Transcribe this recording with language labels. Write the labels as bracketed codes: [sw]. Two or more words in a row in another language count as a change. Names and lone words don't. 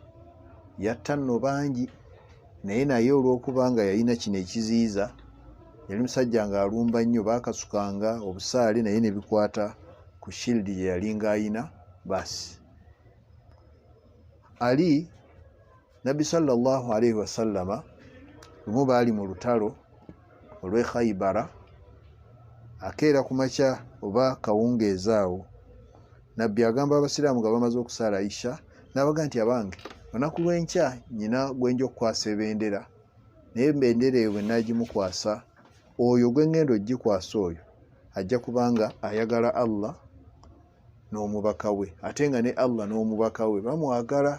[lg] Yatta nno bangi, naye olw'okuba nga yalina kino ekiziyiza, yali musajja ng'alumba nnyo, baakasukanga obusaale naye ne bikwata ku shildi gye yali ng'ayina. Basi Ali, nabbi [ar] صلى الله عليه وسلم [lg] lumu baali mu lutalo olw'e Khaybara, akeera ku makya oba kawungeeza awo nabbi agamba abasiraamu nga bamaze okusaala isha n'abaga nti abange olunaku lw'enkya nyina gwenja okukwasa ebendera naye embendera eyo bwe naagimukwasa oyo gwe ngenda ogikwasa oyo ajja kubanga ayagala Allah n'omubaka we ate nga ne Allah n'omubaka we bamwagala.